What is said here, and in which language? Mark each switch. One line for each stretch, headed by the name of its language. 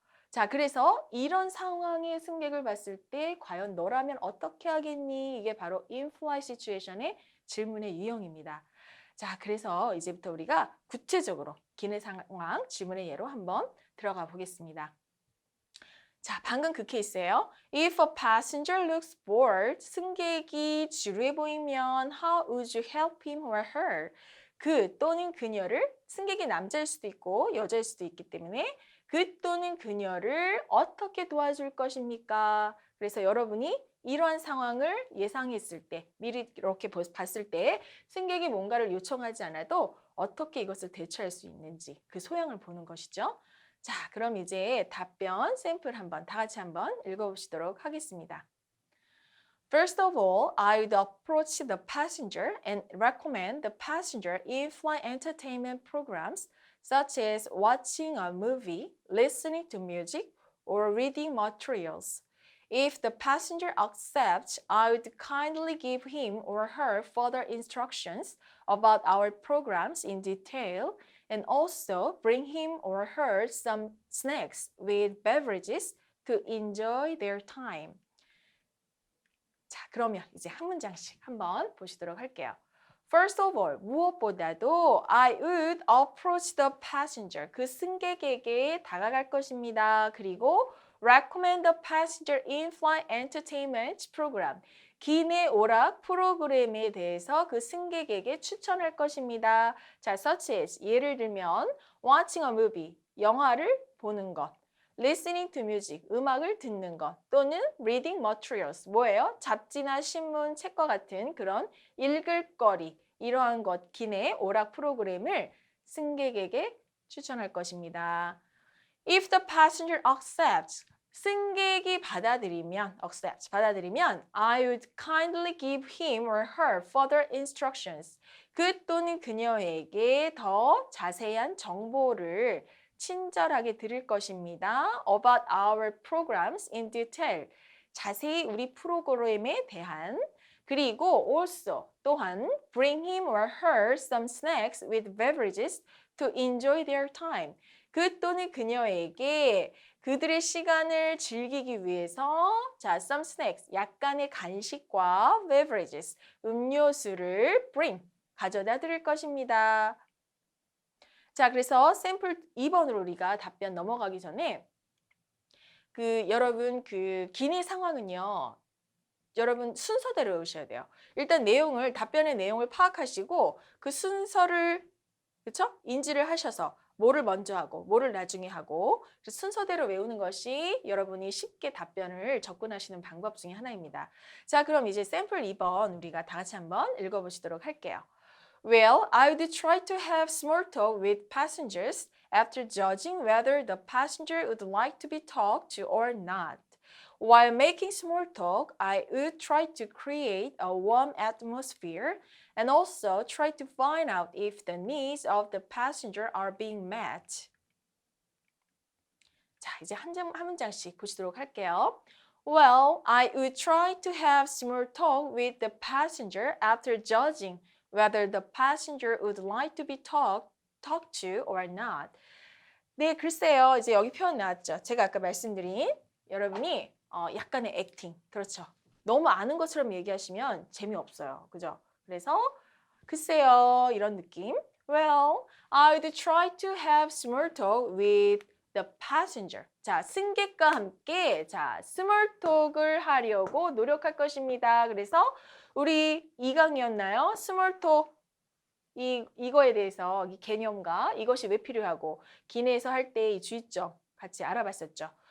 Korean: 자, 그래서 이런 상황의 승객을 봤을 때 과연 너라면 어떻게 하겠니? 이게 바로 in-flight situation의 질문의 유형입니다. 자, 그래서 이제부터 우리가 구체적으로 기내 상황 질문의 예로 한번 들어가 보겠습니다. 자, 방금 그 케이스예요.
English: If a passenger looks bored,
Korean: 승객이 지루해 보이면
English: how would you help him or her?
Korean: 그 또는 그녀를, 승객이 남자일 수도 있고 여자일 수도 있기 때문에 그 또는 그녀를 어떻게 도와줄 것입니까? 그래서 여러분이 이러한 상황을 예상했을 때, 미리 이렇게 봤을 때 승객이 뭔가를 요청하지 않아도 어떻게 이것을 대처할 수 있는지 그 소양을 보는 것이죠. 자, 그럼 이제 답변 샘플 한번 다 같이 한번 읽어보시도록 하겠습니다.
English: First of all, I would approach the passenger and recommend the passenger in-flight entertainment programs such as watching a movie, listening to music, or reading materials. If the passenger accepts, I would kindly give him or her further instructions about our programs in detail and also bring him or her some snacks with beverages to enjoy their time.
Korean: 자, 그러면 이제 한 문장씩 한번 보시도록 할게요.
English: First of all,
Korean: 무엇보다도
English: I would approach the passenger.
Korean: 그 승객에게 다가갈 것입니다.
English: 그리고 recommend the passenger in-flight entertainment program.
Korean: 기내 오락 프로그램에 대해서 그 승객에게 추천할 것입니다. 자,
English: such as
Korean: 예를 들면
English: watching a movie,
Korean: 영화를 보는 것.
English: listening to music,
Korean: 음악을 듣는 것 또는
English: reading materials,
Korean: 뭐예요? 잡지나 신문, 책과 같은 그런 읽을 거리, 이러한 것 기내 오락 프로그램을 승객에게 추천할 것입니다.
English: If the passenger accepts,
Korean: 승객이 받아들이면,
English: I would kindly give him or her further instructions.
Korean: 그 또는 그녀에게 더 자세한 정보를 친절하게 드릴 것입니다.
English: About our programs in detail.
Korean: 자세히 우리 프로그램에 대한.
English: 그리고 also
Korean: 또한
English: bring him or her some snacks with beverages to enjoy their time.
Korean: 그 또는 그녀에게 그들의 시간을 즐기기 위해서 자,
English: some snacks,
Korean: 약간의 간식과 beverages, 음료수를 bring, 가져다 드릴 것입니다. 자, 그래서 샘플 2번으로 우리가 답변 넘어가기 전에 여러분 기내 상황은요. 여러분 순서대로 외우셔야 돼요. 일단 답변의 내용을 파악하시고 그 순서를 그렇죠? 인지를 하셔서 뭐를 먼저 하고 뭐를 나중에 하고 순서대로 외우는 것이 여러분이 쉽게 답변을 접근하시는 방법 중에 하나입니다. 자, 그럼 이제 샘플 2번 우리가 다 같이 한번 읽어보시도록 할게요.
English: Well, I would try to have small talk with passengers after judging whether the passenger would like to be talked to or not. While making small talk, I would try to create a warm atmosphere and also try to find out if the needs of the passenger are being met.
Korean: 자, 이제 한 문장씩 보시도록 할게요.
English: Well, I would try to have small talk with the passenger after judging whether the passenger would like to be talked to or not.
Korean: 네, 글쎄요. 이제 여기 표현 나왔죠. 제가 아까 말씀드린 여러분이 약간의 액팅, 그렇죠. 너무 아는 것처럼 얘기하시면 재미없어요. 그죠? 그래서 글쎄요, 이런 느낌.
English: Well, I would try to have small talk with the passenger.
Korean: 자, 승객과 함께 small talk을 하려고 노력할 것입니다. 그래서 우리 2강이었나요? small talk 이거에 대해서 이 개념과 이것이 왜 필요하고 기내에서 할 때 이 주의점 같이 알아봤었죠.